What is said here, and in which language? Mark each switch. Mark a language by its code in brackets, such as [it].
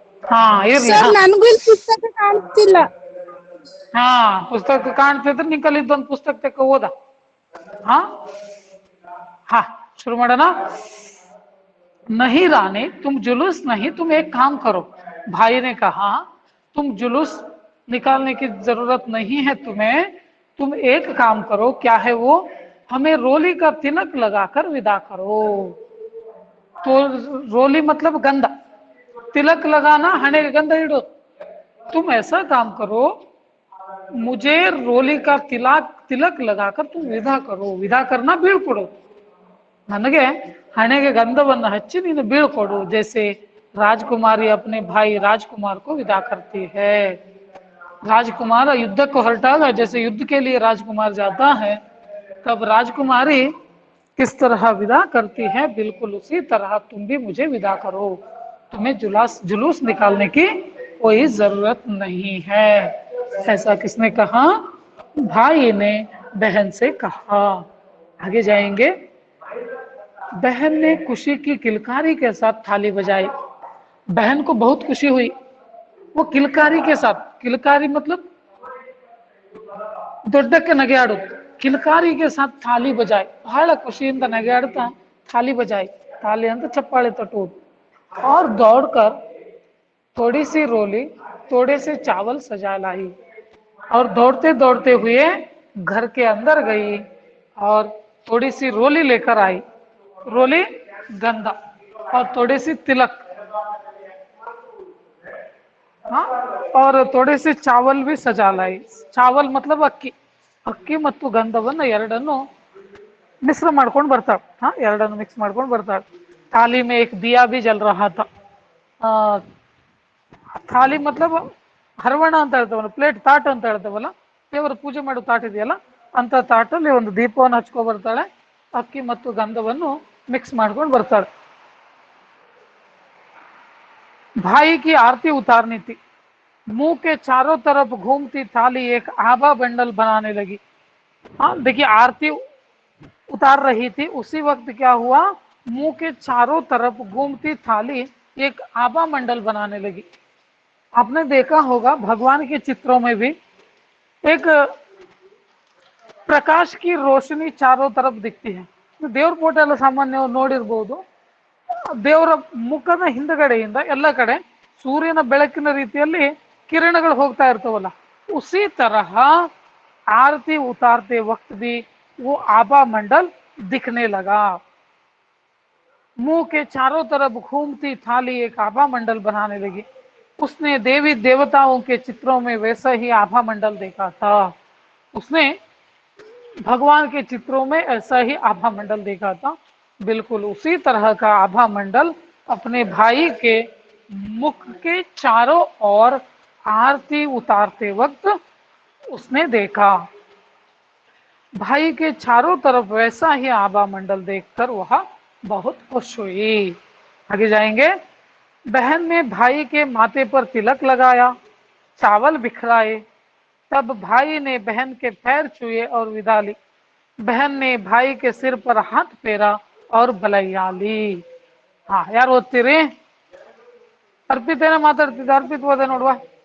[kn] ಹಾ ಇರ್ಲಿ ನನಗೂ ಇಲ್ಲಿ ಪುಸ್ತಕ ಕಾಣ್ತಿಲ್ಲ ಹಾ ಪುಸ್ತಕ ಕಾಣ್ತಿದ್ರೆ ನಿಂಕಲ್ಲಿ ಇದ್ದೊಂದು ಪುಸ್ತಕ ತಕ್ಕ ಓದ ಹಾ ಹಾ ಶುರು ಮಾಡೋಣ [hi] नहीं रानी तुम जुलूस नहीं, तुम एक काम करो। भाई ने कहा तुम जुलूस निकालने की जरूरत नहीं है तुम्हें, तुम एक काम करो। क्या है वो? हमें रोली का तिलक लगाकर विदा करो। तो रोली मतलब गंधा, तिलक लगाना [kn] हने का गंधा इडो। [hi] तुम ऐसा काम करो, मुझे रोली का तिलक लगाकर तुम विदा करो। विदा करना [kn] ಬೀಳ್ಕೊಡು ನನಗೆ ಹಣೆಗೆ ಗಂಧವನ್ನು ಹಚ್ಚಿ ನೀನು ಬೀಳ್ಕೊಡು। [hi] जैसे राजकुमारी अपने भाई राजकुमार को विदा करती है। राजकुमार युद्ध को हटागा, जैसे युद्ध के लिए राजकुमार जाता है तब राजकुमारी किस तरह विदा करती है, बिल्कुल उसी तरह तुम भी मुझे विदा करो। तुम्हें जुलूस निकालने की कोई जरूरत नहीं है। ऐसा किसने कहा? भाई ने बहन से कहा। आगे जाएंगे। बहन ने खुशी की किलकारी के साथ थाली बजाई। बहन को बहुत खुशी हुई। वो किलकारी के साथ, किलकारी मतलब [kn] ದೊಡ್ಡಕ್ಕೆ ನಗೆಯಾಡುದು, ಕಿಲಕಾರಿ [hi] के साथ थाली बजाई। [kn] ಬಹಳ ಖುಷಿಯಿಂದ ನಗೆಯಾಡುತ್ತಾ [hi] थाली बजाई। [kn] थाली ಅಂತ ಚಪ್ಪಾಳೆ ತಟ್ಟುವುದು। [hi] और दौड़कर थोड़ी सी रोली थोड़े से चावल सजा लाई और दौड़ते दौड़ते हुए घर के अंदर गई और थोड़ी सी रोली लेकर आई। रोली गंदा और थोड़ी सी तिलक, हाँ, और थोड़े से चावल भी सजा लाई। चावल मतलब [kn] ಅಕ್ಕಿ, ಅಕ್ಕಿ ಮತ್ತು ಗಂಧವನ್ನು ಎರಡನ್ನು ಮಿಶ್ರ ಮಾಡ್ಕೊಂಡು ಬರ್ತಾಳೆ। हाँ, ಎರಡನ್ನು ಮಿಕ್ಸ್ ಮಾಡ್ಕೊಂಡು ಬರ್ತಾಳೆ। [hi] थाली में एक दिया भी जल रहा था। थाली मतलब [kn] ಹರವಣ ಅಂತ ಹೇಳ್ತೇವಲ್ಲ, ಪ್ಲೇಟ್ ತಾಟ್ ಅಂತ ಹೇಳ್ತೇವಲ್ಲ, ದೇವರ ಪೂಜೆ ಮಾಡೋ ತಾಟ್ ಇದೆಯಲ್ಲ, ಅಂತ ತಾಟಲ್ಲಿ ಒಂದು ದೀಪವನ್ನು ಹಚ್ಕೊ ಬರ್ತಾಳೆ, ಅಕ್ಕಿ ಮತ್ತು ಗಂಧವನ್ನು ಮಿಕ್ಸ್ ಮಾಡ್ಕೊಂಡು ಬರ್ತಾಳೆ। [hi] भाई की आरती उतारनी थी, मुंह के चारों तरफ घूमती थाली एक आभा बंडल बनाने लगी। हाँ देखिए, आरती उतार रही थी, उसी वक्त क्या हुआ, मुंह के चारों तरफ घूमती थाली एक आभा मंडल बनाने लगी। आपने देखा होगा भगवान के चित्रों में भी एक प्रकाश की रोशनी चारों तरफ दिखती है। [kn] ದೇವ್ರ ಫೋಟೋ ಎಲ್ಲ ಸಾಮಾನ್ಯವಾಗಿ ನೋಡಿರ್ಬೋದು, ದೇವರ ಮುಖದ ಹಿಂದಗಡೆಯಿಂದ ಎಲ್ಲ ಕಡೆ ಸೂರ್ಯನ ಬೆಳಕಿನ ರೀತಿಯಲ್ಲಿ ಕಿರಣಗಳು ಹೋಗ್ತಾ ಇರ್ತವಲ್ಲ, [hi] उसी तरह आरती उतारते वक्त भी वो आभा मंडल दिखने लगा। मुंह के चारों तरफ घूमती थाली एक आभा मंडल बनाने लगी। उसने देवी देवताओं के चित्रों में वैसा ही आभा मंडल देखा था। उसने भगवान के चित्रों में ऐसा ही आभा मंडल देखा था। बिल्कुल उसी तरह का आभा मंडल अपने भाई के मुख के चारों ओर आरती उतारते वक्त उसने देखा। भाई के चारों तरफ वैसा ही आभा मंडल देखकर वह बहुत खुश हुई। आगे जाएंगे। बहन ने भाई के माथे पर तिलक लगाया, चावल बिखराए। तब भाई ने बहन के पैर छुए और विदा ली। बहन ने भाई के सिर पर हाथ फेरा और बलैया ली। हाँ, यार [kn] ಓದ್ತೀರಿ? ಅರ್ಪಿತ್ ಏನೋ ಮಾತಾಡ್ತಿದ್ದ, ಅರ್ಪಿತ್ ಓದೆ ನೋಡುವ।